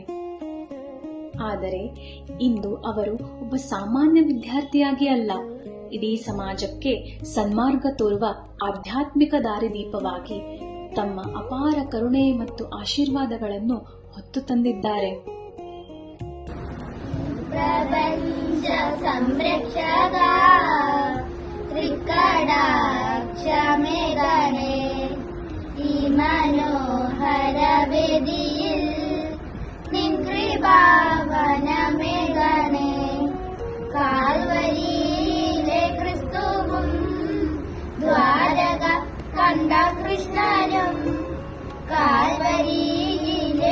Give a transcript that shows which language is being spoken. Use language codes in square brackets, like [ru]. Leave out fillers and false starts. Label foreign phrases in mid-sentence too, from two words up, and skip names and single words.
[kn] ಆದರೆ ಇಂದು ಅವರು ಒಬ್ಬ ಸಾಮಾನ್ಯ ವಿದ್ಯಾರ್ಥಿಯಾಗಿ ಅಲ್ಲ, ಇಡೀ ಸಮಾಜಕ್ಕೆ ಸನ್ಮಾರ್ಗ ತೋರುವ ಆಧ್ಯಾತ್ಮಿಕ ದಾರಿದೀಪವಾಗಿ ತಮ್ಮ ಅಪಾರ ಕರುಣೆ ಮತ್ತು ಆಶೀರ್ವಾದಗಳನ್ನು ಹೊತ್ತು ತಂದಿದ್ದಾರೆ. [ml] പ്രപഞ്ച സംരക്ഷക ത്രികടാക്ഷ മേഘനേ ഈ മനോഹര വേദിയിൽ നിൻ കൃപാവനമേഘനെ കാൽവരിയിലെ ക്രിസ്തുവും ദ്വാരക കണ്ട കൃഷ്ണനും കാൽവരിയിലെ